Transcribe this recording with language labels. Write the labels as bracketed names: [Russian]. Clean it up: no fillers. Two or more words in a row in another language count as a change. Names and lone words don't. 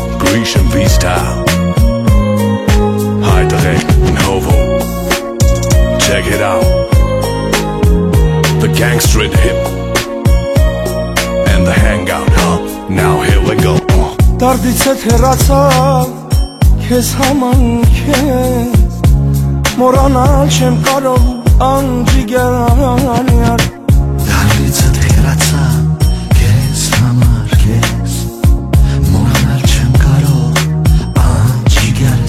[English] Grecian V-style. High direct Novo. Check it out. The gangster hip and the hangout, huh? Now here we go. [Armenian] Դարդից հետ հեռացավ քեզ համանքես մոռանալ չեմ կարող անջիգար Դարդից հետ հեռացավ քեզ համար քեզ մոռանալ չեմ կարող անջիգարս